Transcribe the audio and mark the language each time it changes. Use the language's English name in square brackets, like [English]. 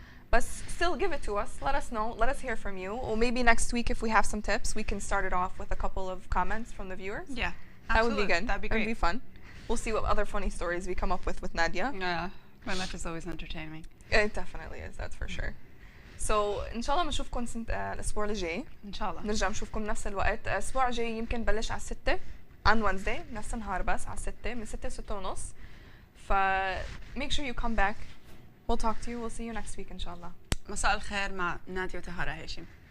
[English] But still give it to us. Let us know. Let us hear from you. Or maybe next week if we have some tips, we can start it off with a couple of comments from the viewers. Yeah, that would be good. That'd be great. That'd be fun. We'll see what other funny stories we come up with Nadia. Yeah, my life is always entertaining. It definitely is, that's for sure. [Arabic] So ان شاء الله بنشوفكم الاسبوع الجاي ان شاء الله. نرجع نشوفكم نفس الوقت. الاسبوع الجاي يمكن بلش على 6 [English] on Wednesday [Arabic] نفس النهار بس على 6 من 6 ل 6 ونص. [English] ف make sure you come back. We'll talk to you. We'll see you next week ان شاء الله. [Arabic] مساء الخير مع نادية وطهارة هاشم.